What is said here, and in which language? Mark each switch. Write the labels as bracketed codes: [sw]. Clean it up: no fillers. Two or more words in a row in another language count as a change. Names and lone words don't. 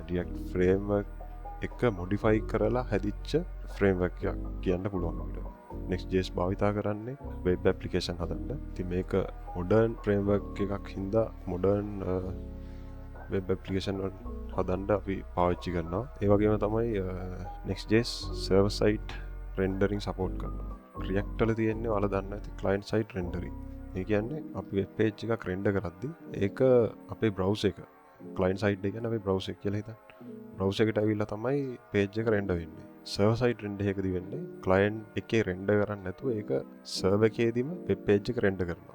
[en] React framework [si] එක modify කරලා හැදිච්ච framework එකක් කියන්න පුළුවන් අපිට. Next.js භාවිතා කරන්නේ [en] web application [si] හදන්න. ඉතින් මේක [en] modern framework [si] එකක් හින්දා [en] modern web application [si] හදන්න අපි පාවිච්චි කරනවා. ඒ වගේම තමයි Next.js [en] server side rendering support [si] කරනවා. React වල තියෙන්නේ ඔයාලා දන්න ඇති [en] client side rendering. [si] ඒ කියන්නේ අපි [en] web page [si] එකක් රෙන්ඩර් කරද්දි ඒක අපේ බ්‍රවුසර් එක [en] client side [si] එක කියන්නේ අපේ බ්‍රවුසර් එක කියලා හිතන්න. බ්‍රවුසර් එකට ඇවිල්ලා තමයි පේජ් එක රෙන්ඩර් වෙන්නේ. [en] server side render [si] එකකදී වෙන්නේ ක්ලයන්ට් එකේ රෙන්ඩර් කරන්නේ නැතුව ඒක සර්වර් එකේදීම [en] web page [si] එක රෙන්ඩර් කරනවා.